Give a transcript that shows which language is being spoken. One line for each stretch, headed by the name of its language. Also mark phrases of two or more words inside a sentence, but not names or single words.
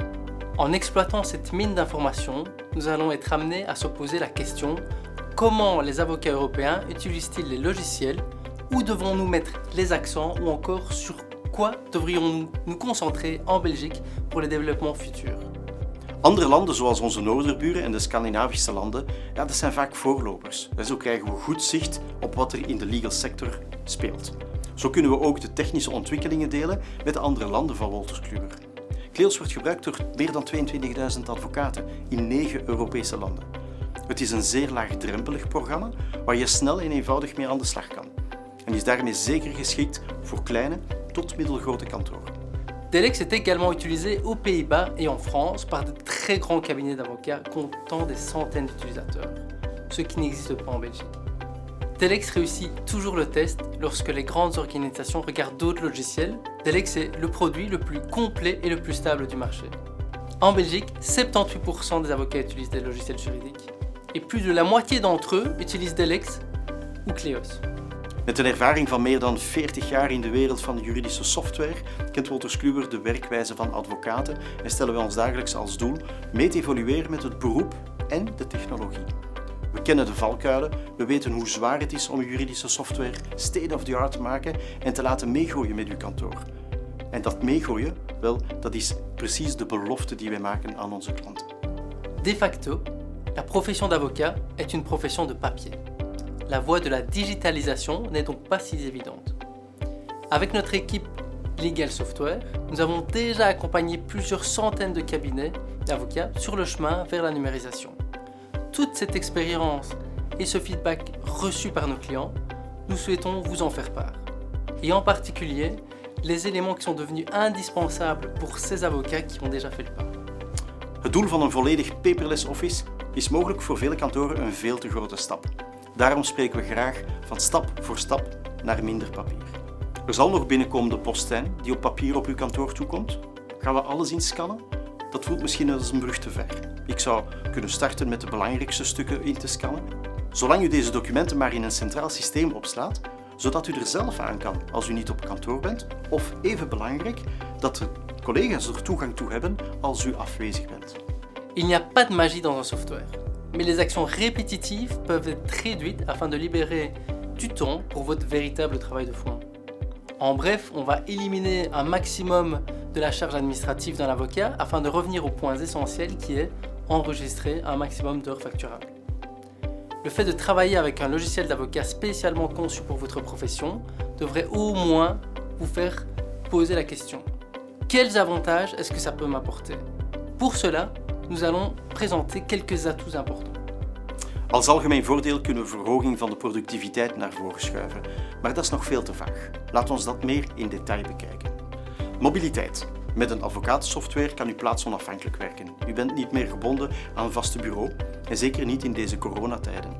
French: En exploitant cette mine d'informations, nous allons être amenés à se poser la question: comment les avocats européens utilisent-ils les logiciels? Où devons-nous mettre les accents? Ou encore sur quoi devrions-nous nous concentrer en Belgique pour les développements futurs?
Dutch: Andere landen zoals onze noorderburen en de Scandinavische landen, dat zijn vaak voorlopers. En zo krijgen we goed zicht op wat er in de legal sector speelt. Zo kunnen we ook de technische ontwikkelingen delen met de andere landen van Wolters Kluwer. Kleos wordt gebruikt door meer dan 22.000 advocaten in 9 Europese landen. Het is een zeer laagdrempelig programma waar je snel en eenvoudig mee aan de slag kan. En is daarmee zeker geschikt voor kleine tot middelgrote kantoren.
French: Delex est également utilisé aux Pays-Bas et en France par de très grands cabinets d'avocats comptant des centaines d'utilisateurs, ce qui n'existe pas en Belgique. Delex réussit toujours le test lorsque les grandes organisations regardent d'autres logiciels. Delex est le produit le plus complet et le plus stable du marché. En Belgique, 78% des avocats utilisent des logiciels juridiques et plus de la moitié d'entre eux utilisent Delex ou Kleos.
Dutch: Met een ervaring van meer dan 40 jaar in de wereld van de juridische software kent Wolters Kluwer de werkwijze van advocaten en stellen we ons dagelijks als doel mee te evolueren met het beroep en de technologie. We kennen de valkuilen, we weten hoe zwaar het is om uw juridische software
English: state-of-the-art
Dutch: te maken en te laten meegroeien met uw kantoor. En dat meegroeien, wel, dat is precies de belofte die wij maken aan onze klanten.
French: De facto, la profession d'avocat est une profession de papier. La voie de la digitalisation n'est donc pas si évidente. Avec notre équipe Legal Software, nous avons déjà accompagné plusieurs centaines de cabinets d'avocats sur le chemin vers la numérisation. Toute cette expérience et ce feedback reçu par nos clients, nous souhaitons vous en faire part. Et en particulier, les éléments qui sont devenus indispensables pour ces avocats qui ont déjà fait le pas.
Dutch: Het doel van een volledig
English: paperless office
Dutch: is mogelijk voor vele kantoren een veel te grote stap. Daarom spreken we graag van stap voor stap naar minder papier. Er zal nog binnenkomen de post zijn die op papier op uw kantoor toekomt. Gaan we alles inscannen? Dat voelt misschien als een brug te ver. Ik zou kunnen starten met de belangrijkste stukken in te scannen. Zolang u deze documenten maar in een centraal systeem opslaat, zodat u er zelf aan kan als u niet op kantoor bent, of even belangrijk, dat de collega's er toegang toe hebben als u afwezig bent.
French: Il n'y a pas de magie dans un software, mais les actions répétitives peuvent être réduites afin de libérer du temps pour votre véritable travail de fond. En bref, on va éliminer un maximum de la charge administrative d'un avocat afin de revenir aux points essentiels qui est enregistrer un maximum d'heures facturables. Le fait de travailler avec un logiciel d'avocat spécialement conçu pour votre profession devrait au moins vous faire poser la question: quels avantages est-ce que ça peut m'apporter? Pour cela, nous allons présenter quelques atouts importants.
Dutch: Als algemeen voordeel kunnen we verhoging van de productiviteit naar voren schuiven, maar dat is nog veel te vaag. Laat ons dat meer in detail bekijken. Mobiliteit. Met een advocatensoftware kan u plaatsonafhankelijk werken. U bent niet meer gebonden aan een vaste bureau en zeker niet in deze coronatijden.